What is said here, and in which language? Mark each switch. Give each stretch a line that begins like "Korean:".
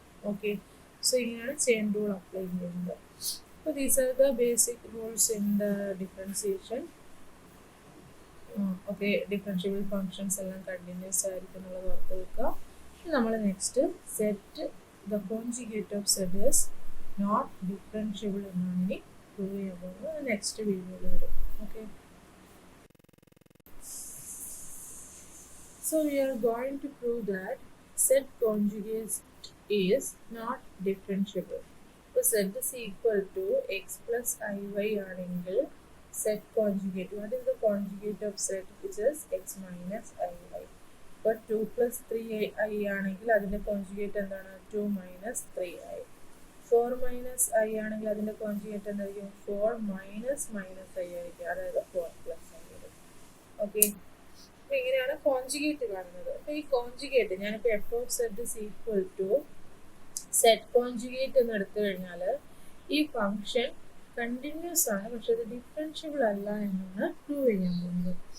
English: okay, so
Malayalam: ഇങ്ങനെയാണ് chain rule apply ചെയ്യുന്നത്.
English: അപ്പോൾ these are the basic rules in the differentiation.
Malayalam: Okay, differentiable functions എല്ലാം continuous ആയിരിക്കും എന്നുള്ളത് ഓർത്ത് വെക്കുക.
English: നമ്മൾ next set the conjugate of set is not differentiable
Malayalam: എന്നാണ് ഇനി പ്രൂവ് ചെയ്യാൻ പോകുന്നത്. നെക്സ്റ്റ് വീഡിയോയിൽ വരും.
English: Okay, so we are going to prove that set conjugate is not differentiable. So z is equal to x plus iy ആണെങ്കിൽ set conjugate, what is the conjugate of set? Which is x minus iy. But 2 plus 3i
Malayalam: ആണെങ്കിൽ അതിൻ്റെ conjugate എന്താണ്?
English: 2 minus 3i. 4 minus i
Malayalam: ആണെങ്കിൽ അതിൻ്റെ conjugate എന്തായിരിക്കും? 4 minus i ആയിരിക്കും, അതായത് 4 plus i ആയിരിക്കും. ഓക്കെ, അപ്പോൾ ഇങ്ങനെയാണ് കോൺജുഗേറ്റ് കാണുന്നത്. അപ്പോൾ ഈ കോൺജുഗേറ്റ് ഞാനിപ്പോൾ F of set is equal to set conjugate എന്ന് എടുത്തു കഴിഞ്ഞാൽ ഈ ഫംഗ്ഷൻ കണ്ടിന്യൂസ് ആണ്, പക്ഷെ അത് ഡിഫറൻഷ്യബിൾ അല്ല എന്നാണ് പ്രൂവ് ചെയ്യാൻ പോകുന്നത്.